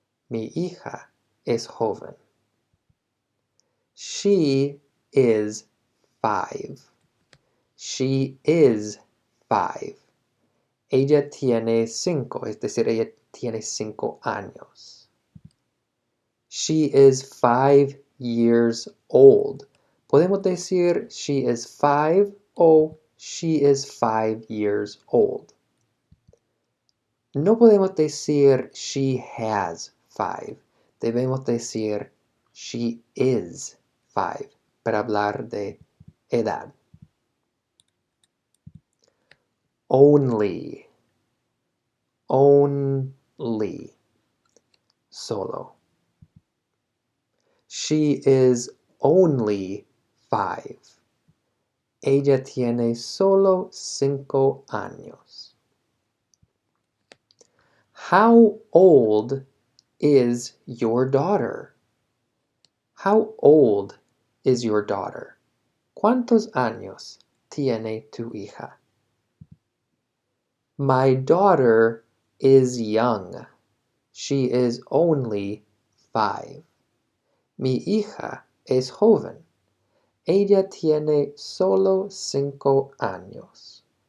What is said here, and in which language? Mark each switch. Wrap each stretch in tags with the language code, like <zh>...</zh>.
<es>Mi hija es joven.</es> <en>She is 5. She is 5.</en> <es>Ella tiene 5, es decir, ella tiene 5 años.</es> <en>She is 5 years old.</en> <es>Podemos decir</es> <en>she is 5 o she is 5 years old.</en> <es>No podemos decir</es> <en>she has 5.</en> <es>Debemos decir</es> <en>she is 5</en> <es>para hablar de edad.</es> <en>Only. Only.</en> <es>Solo.</es> <en>She is only 5.</en> <es>Ella tiene solo 5 años.</es> <en>How old is your daughter? How old is your daughter?</en> <es>¿Cuántos años tiene tu hija?</es> <en>My daughter is young. She is only 5.</en> <es>Mi hija es joven. Ella tiene solo 5 años.</es>